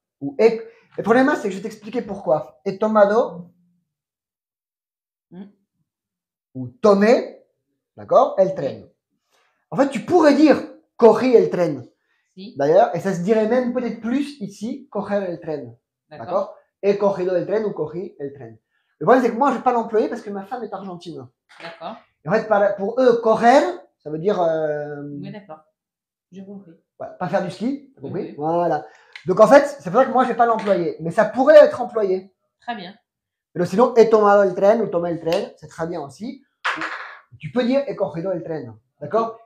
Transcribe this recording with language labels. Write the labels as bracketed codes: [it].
[fr] Le problème c'est que je vais t'expliquer pourquoi. [es] He tomado [fr] ou [es] tomé, [fr] d'accord, [es] el tren. [fr] En fait, tu pourrais dire [es] corri el tren. Si. [fr] D'ailleurs, et ça se dirait même peut-être plus ici, [es] coger el tren. [fr] D'accord? [es] He cogido el tren [fr] ou [es] corri el tren. [fr] Le problème, c'est que moi, je ne vais pas l'employer parce que ma femme est argentine. D'accord. Et en fait, pour eux, correr, ça veut dire. Oui, d'accord. J'ai compris. Ouais, pas faire du ski, t'as compris? Oui. Voilà. Donc en fait, c'est pour ça que moi, je ne vais pas l'employer. Mais ça pourrait être employé. Très bien. Mais sinon, [es] he tomado el tren [fr] ou [es] tomé el tren, [fr] c'est très bien aussi. Tu peux dire [es] he cogido el tren. [fr] D'accord?